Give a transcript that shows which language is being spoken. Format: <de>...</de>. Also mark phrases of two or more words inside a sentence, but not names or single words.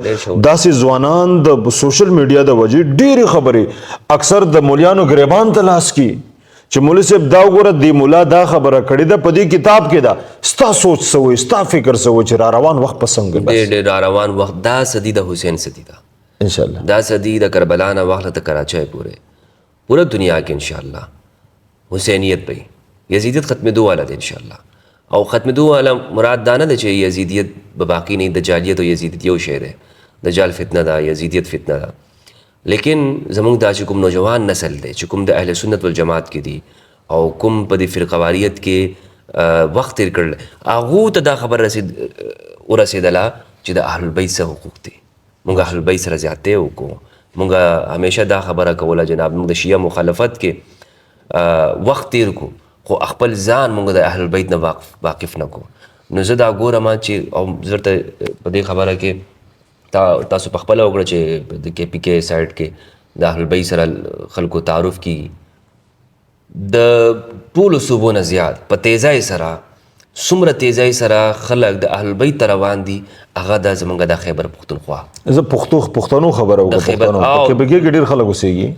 <ps>داسې ځوانان د سوشل میډیا د وجې ډېرې خبرې اکثر د مولیانو ګریبان ته لاس کی چې مولوي صاحب دا وګوره دی مولا دا خبره کړې ده په دې کتاب کې ده، ستا سوچ څه وایي، ستا فکر څه وایي چې را روان وخت په څنګه بس ډېر را روان وخت دا صدي د حسین صدي ده انشاءالله، دا صدي د کربلا نه واخله ته کراچۍ پوره دنیا کې انشاءالله حسینیت پہ یزیدیت ختمېدو والا دی انشاءالله. او ختمېدو والا مراد دا نه ده چې یزیدیت به باقي نه، دجالیت او یزیدیت یو شی دی. دجال فتنه ده، یزیدیت فتنه ده. لیکن زمونږ دا چې کوم نوجوان نسل دی چې کوم د اهل سنت والجماعت کې دي او کوم په دې فرقواریت کې وخت تیر کړل، هغو ته دا خبر ورسېدله چې د اهل البیت څه حقوق دي. مونږ اهل البیت سره زیاتې وکړو، مونږ همیشه دا خبره کوله جناب مونږ د شیعه مخالفت کې وخت تیر کو، خو خپل ځان مونږ د اهل البیت نه واقف نه کو. نو زه دا ګورم چې او زه ته په دې خبره کې تاسو په خپله وکړه چې د کے پی کے سایډ کې د اهل البیت سره خلکو تعارف کی د ټولو صوبو نه زیات په تیزۍ سره څومره تیزۍ سره خلک د اهل البیت ته روان دي، هغه دا زمونږ د خیبر پښتونخوا. زه پښتنو خبره وکړم، پښتنو په کې ډېر خلک اوسېږي</ps>